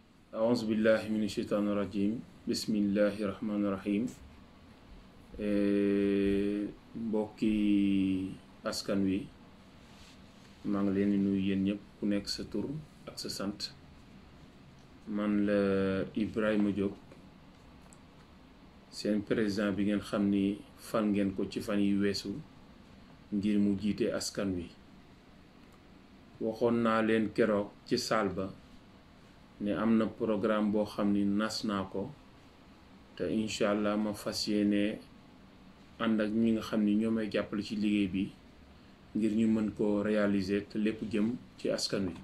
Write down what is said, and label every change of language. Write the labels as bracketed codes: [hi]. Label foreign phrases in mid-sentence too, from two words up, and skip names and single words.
[ar] أعوذ بالله من الشيطان الرجيم بسم الله الرحمن الرحيم [wo] mbokki askan wi maa ngi leen di nuyu yéen ñëpp ku nekk sa tur ak sa sant man la Ibrahima Diop seen président bi ngeen xam ni fan ngeen ko ci fan yi weesu ngir mu jiite askan wi waxoon naa leen keroog ci saal ba ne am na programme boo xam ni nas naa ko te [ar] إن شاء الله [wo] ma fas yéene ànd ak ñi nga xam ni ñoo may jàppale ci liggéey bi ngir ñu mën ko réaliser te lépp jëm ci askan wi.